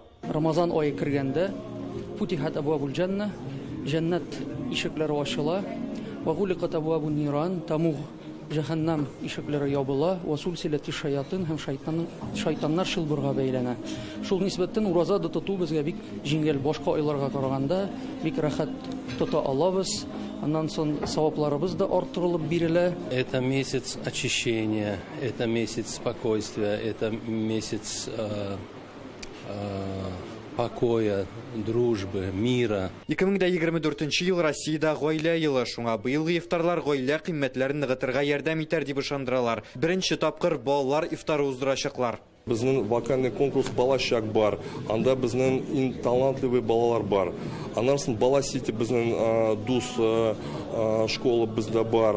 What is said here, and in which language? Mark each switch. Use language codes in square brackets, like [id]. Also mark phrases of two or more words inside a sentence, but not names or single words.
[tt] Рамазан ае кергәндә [ar] فتحت أبواب الجنة, [tt] җәннәт ишекләре ачыла, [ar] وغلقت أبواب النيران, [tt] тамуг җәһәннәм ишекләре ябыла, [ar] وسلسلت الشياطين [tt] һәм шайтаннар шылбырга бәйләнә. Шул нисбәттән ураза да тоту безгә бик җиңел, башка айларга караганда бик рәхәт тота алабыз. Аннан соң савапларыбыз да арттырылып бирелә. [ru] Это месяц очищения, это месяц спокойствия, это месяц покоя, дружбы, мира. [tt] 2024 ел Россиядә гаилә елы, шуңа быелгы ифтарлар гаилә кыйммәтләрен ныгытырга ярдәм итәр дип ышандыралар. Беренче тапкыр балалар ифтары уздырачаклар. Безнең [ru] вокальный конкурс [tt] балачак бар, анда безнең иң талантлы балалар бар. Аннан соң бала сити безнең дус школа бездә бар.